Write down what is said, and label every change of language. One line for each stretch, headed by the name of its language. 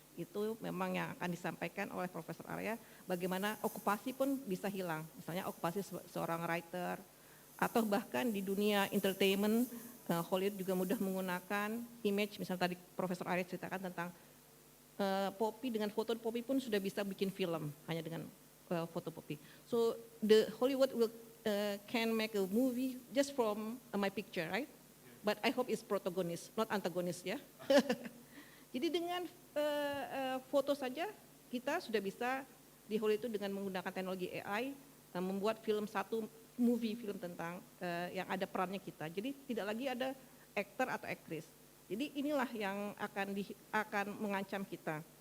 Indonesian: Itu memang yang akan disampaikan oleh Profesor Araya, bagaimana okupasi pun bisa hilang. Misalnya okupasi seorang writer, atau bahkan di dunia entertainment, Hollywood juga mudah menggunakan image, misalnya tadi Profesor Araya ceritakan tentang Poppy, dengan foto Poppy pun sudah bisa bikin film, hanya dengan foto Poppy.
English: So the Hollywood will can make a movie just from my picture, right? But I hope it's protagonist, not antagonist, ya.
Indonesian: Jadi dengan foto saja kita sudah bisa di Hollywood itu dengan menggunakan teknologi AI membuat film film tentang yang ada perannya kita. Jadi tidak lagi ada aktor atau aktris. Jadi inilah yang akan mengancam kita.